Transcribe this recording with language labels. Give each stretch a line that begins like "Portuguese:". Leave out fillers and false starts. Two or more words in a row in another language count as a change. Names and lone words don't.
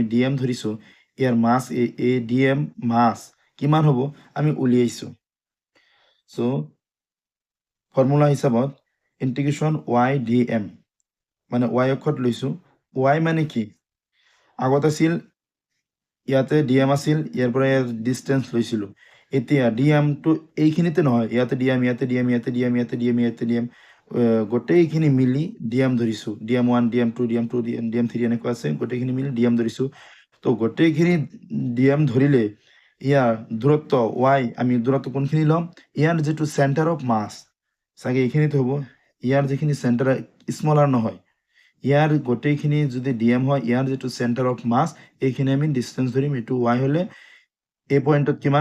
Assamese: dm ধৰিছো ইয়াৰ মাস এই dm মাস কিমান হ'ব আমি উলিয়াইছো সো ফর্মুলা হিসাবত ইন্টিগ্রেশন y dm মানে y অক্ষত লৈছো y মানে কি আগত আছিল ইয়াতে dm আছিল ইয়াৰ পৰা ইয়াৰ ডিসটেন্স লৈছিলো এতিয়া dm টো এইখিনিতে নহয় ইয়াতে dm গোটেইখিনি মিলি dm ধৰিছো dm 1 dm 2 dm 2 dm 3 এনেকুৱা আছে গোটেইখিনি মিলি dm ধৰিছো তো গোটেইখিনি dm ধৰিলে ইয়াৰ দূৰত্ব y আমি দূৰত্ব কোনখিনি লম ইয়াৰ যেটো
English: center of mass
Assamese: সাগে এইখিনিতে হ'ব ইয়াৰ যিখিনি
English: center smaller
Assamese: নহয় ইয়াৰ গোটেইখিনি যদি dm হয় ইয়াৰ যেটো
English: center of mass
Assamese: এইখিনি আমি ডিসটেন্স ধৰিম এটো y হলে এই পয়েন্টত কিমান